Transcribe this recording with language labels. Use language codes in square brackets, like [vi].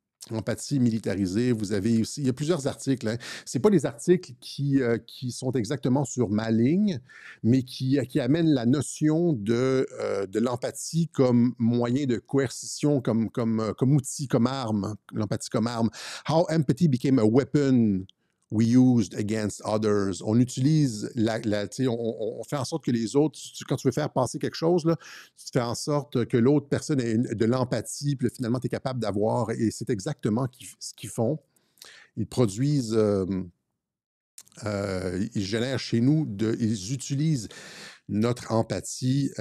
[fr] Empathie militarisée, vous avez aussi, il y a plusieurs articles. Hein. Ce pas des articles qui sont exactement sur ma ligne, mais qui amènent la notion de l'empathie comme moyen de coercition, comme outil, comme arme, l'empathie comme arme. [en] How empathy became a weapon we used against others. [fr] On utilise on fait en sorte que les autres, quand tu veux faire passer quelque chose, là, tu fais en sorte que l'autre personne ait de l'empathie, puis là, finalement, tu es capable d'avoir, et c'est exactement ce qu'ils font. Ils produisent, ils génèrent chez nous, ils utilisent notre empathie.